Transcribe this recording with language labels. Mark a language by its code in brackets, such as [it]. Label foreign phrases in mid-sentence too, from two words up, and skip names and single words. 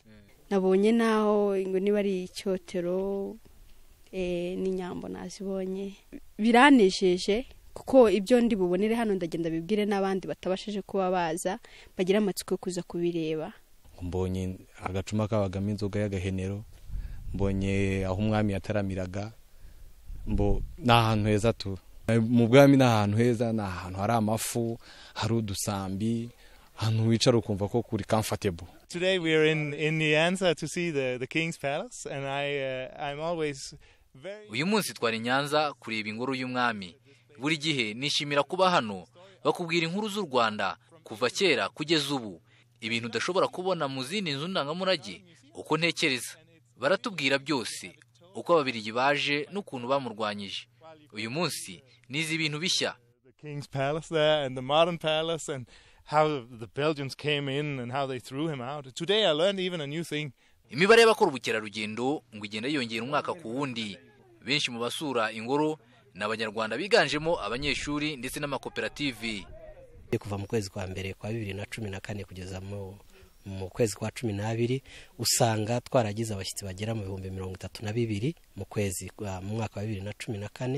[rw] Nabonye naho ngo niba ari icyotero n'inyambo nazibonye biranejeje kuko ibyo ndi bubonere hano ndagenda bibwire n'abandi batabashije kuba baza bagira amatsiko yo kuza kubireba. Mbonye agacuma kabagamo inzoga y'agahenero, mbonye aho umwami yataramiraga, n'ahantu heza tu mu bwami, n'ahantu heza, n'ahantu hari amafu, hari udusambi, ahantu wicara ukumva ko kuri comfortable. [en] Today we are in Nyanza to see the King's Palace, and I'm always very. [rw] Uyu munsi twari Nyanza kureba ingoro y'umwami. Buri gihe nishimira kuba hano bakubwira inkuru z'u Rwanda kuva kera kugeza ubu, ibintu udashobora kubona mu zindi nzu ndangamurage. Uko ntekereza baratubwira byose, uko ababiligi baje n'ukuntu bamurwanyije. Uyu munsi nizi ibintu bishya. [en] The King's Palace there and the modern palace and how the Belgians came in and how they threw him out. Today I learned even a new thing. [rw] Imibare y'abakora ubukerarugendo ngo igenda yiyongera umwaka ku wundi. Benshi mu basura ingoro n'Abanyarwanda biganjemo abanyeshuri ndetse n'amakoperative. Kuva mu kwezi kwa mbere kwa 2014 kugeza mu kwezi kwa 12 usanga twaragize abashyitsi bagera mu 32,000 mu kwezi mu mwaka wa 2014.